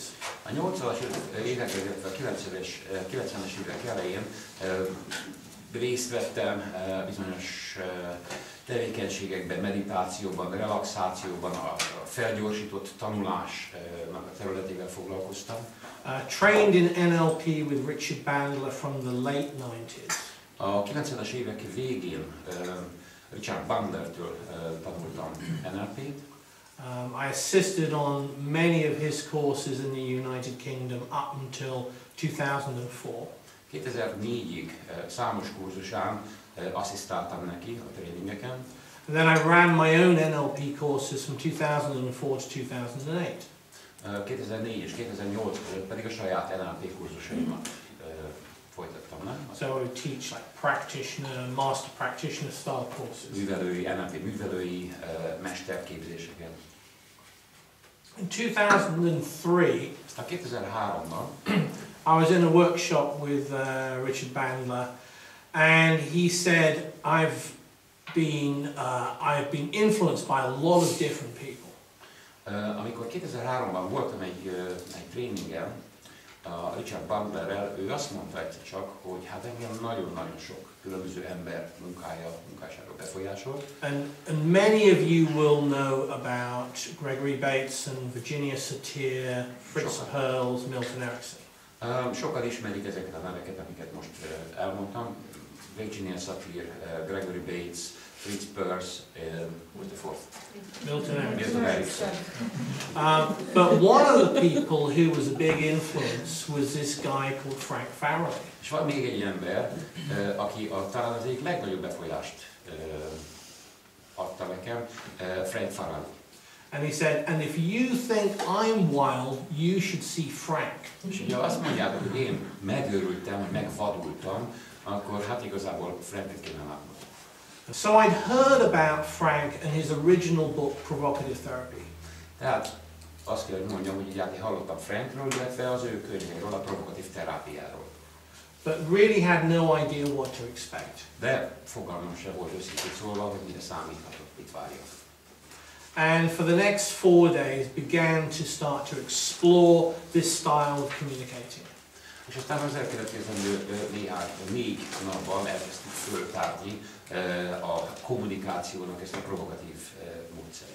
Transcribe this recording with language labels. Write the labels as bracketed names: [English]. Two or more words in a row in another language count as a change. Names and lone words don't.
[Hungarian] A 80-as években, illetve a 90-es évek elején részt vettem bizonyos tevékenységekben, meditációban, relaxációban, a felgyorsított tanulásnak a területével foglalkoztam. [English] Trained in NLP with Richard Bandler from the late 90s. [Hungarian] A 90-es évek végén Richard Bandlertől tanultam NLP-t. [English] I assisted on many of his courses in the United Kingdom up until 2004. [Hungarian] 2004-ig számos kurzusán asszisztáltam neki a tréningeken. [English] And then I ran my own NLP courses from 2004 to 2008. [Hungarian] 2004 és 2008 között pedig a saját NLP kurzusaimat folytattam le. [English] So I would teach like practitioner, master practitioner style courses. [Hungarian] Művelői, NLP művelői mesterképzéseket. [English] In 2003, [Hungarian] aztán 2003-ban [English] I was in a workshop with Richard Bandler, and he said, I've been influenced by a lot of different people. [Hungarian] Amikor 2003-ban voltam egy tréningen a Richard Bandlerrel, ő azt mondta egyszer csak, hogy hát engem nagyon-nagyon sok különböző ember munkássága befolyásolt. [English] And many of you will know about Gregory Bateson, Virginia Satir, Fritz Perls, Milton Erickson. [Hungarian] Sokan ismerik ezeket a neveket, amiket most elmondtam. [English] Virginia Satir, Gregory Bates, Fritz Perls, what's the fourth? Milton Erickson. But one of the people who was a big influence was this guy called Frank Farrelly. [Hungarian] És van még egy ember, aki talán az egyik legnagyobb befolyást adta nekem, Frank Farrell. [English] And he said, and if you think I'm wild, you should see Frank. [Hungarian] És ugye azt mondjátok, hogy én megőrültem, hogy megvadultam, akkor hát igazából Franket kéne látni. [English] So I'd heard about Frank and his original book, Provocative Therapy. [Hungarian] Tehát azt kell, hogy mondjam, hogy így hallottam Frankről, illetve az ő könyvéről, a provokatív terápiáról. [English] But really had no idea what to expect. [Hungarian] De fogalmam sem volt őszintén szólva, hogy mire számíthatok, mit várjak. [English] And for the next 4 days began to start to explore this style of communicating. [Hungarian] És aztán az elkövetkezendő 4 napban elkezdtük föltárni a kommunikációnak ezt a provokatív módszerét.